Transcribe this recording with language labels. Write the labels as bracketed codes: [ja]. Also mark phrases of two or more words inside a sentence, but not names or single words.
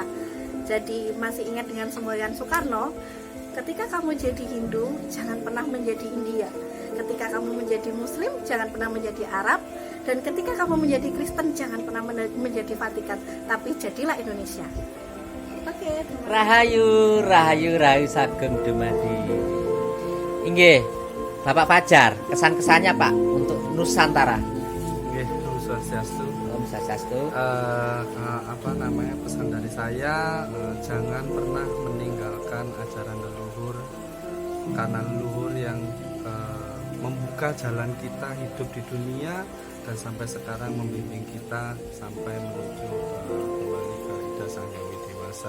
[id] Jadi masih ingat dengan semboyan Soekarno, ketika kamu jadi Hindu, jangan pernah menjadi India. Ketika kamu menjadi Muslim, jangan pernah menjadi Arab. Dan ketika kamu menjadi Kristen, jangan pernah menjadi Vatikan, tapi jadilah Indonesia. Oke, [jv] Rahayu, rahayu, rahayu sageng dumadi. [id] Inggih, Bapak Fajar, kesan-kesannya Pak untuk Nusantara. [ban] Nggih, Om Swastiastu. Om Swastiastu. [id] Pesan dari saya, jangan pernah meninggalkan ajaran leluhur, karena leluhur yang membuka jalan kita hidup di dunia dan sampai sekarang membimbing kita sampai menuju kembali ke Ida Sang Hyang Widi Wasa.